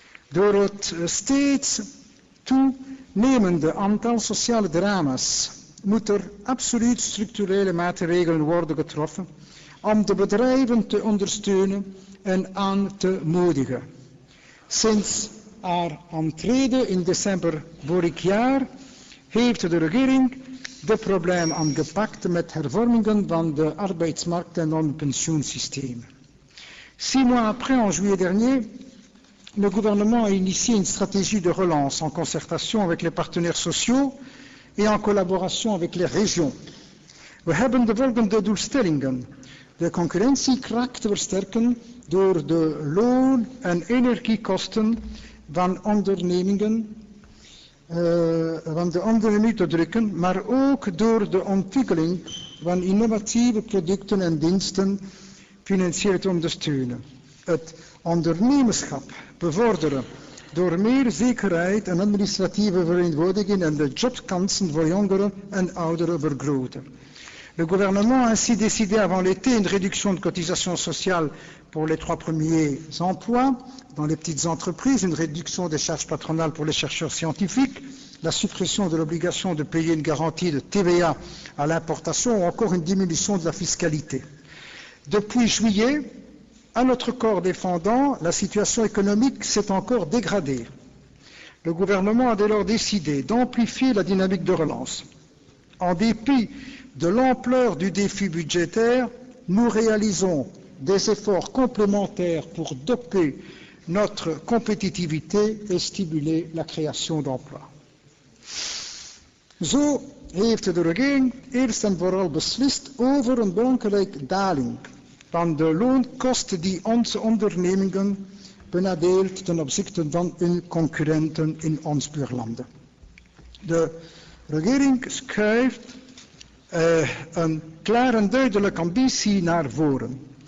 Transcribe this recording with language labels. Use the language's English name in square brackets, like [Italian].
[Dutch] Door het steeds toenemende aantal sociale drama's moet er absoluut structurele maatregelen worden getroffen om de bedrijven te ondersteunen en aan te moedigen. Sinds haar aantreden in december vorig jaar heeft de regering de probleem aangepakt met hervormingen van de arbeidsmarkt en van het pensioensysteem. [French] 6 mois après, en juillet dernier, le gouvernement a initié une stratégie de relance en concertation avec les partenaires sociaux et en collaboration avec les régions. [Dutch] We hebben de volgende doelstellingen: de concurrentiekracht versterken door de loon- en energiekosten van ondernemingen te drukken, maar ook door de ontwikkeling van innovatieve producten en diensten financieel te ondersteunen. Het ondernemerschap bevorderen door meer zekerheid en administratieve vereenvoudiging en de jobkansen voor jongeren en ouderen vergroten. [French] Le gouvernement a ainsi décidé avant l'été une réduction de cotisations sociales pour les 3 premiers emplois dans les petites entreprises, une réduction des charges patronales pour les chercheurs scientifiques, la suppression de l'obligation de payer une garantie de TVA à l'importation ou encore une diminution de la fiscalité. Depuis juillet, à notre corps défendant, la situation économique s'est encore dégradée. Le gouvernement a dès lors décidé d'amplifier la dynamique de relance. En dépit de l'ampleur du défi budgétaire, nous réalisons des efforts complémentaires pour doper notre competitivité et stimuler la création d'emplois. [Dutch] Zo heeft de regering eerst en vooral beslist over een belangrijke daling van de loonkosten die onze ondernemingen benadeelt ten opzichte van hun concurrenten in ons buurlanden. De regering schuift een klaar en duidelijke ambitie naar voren.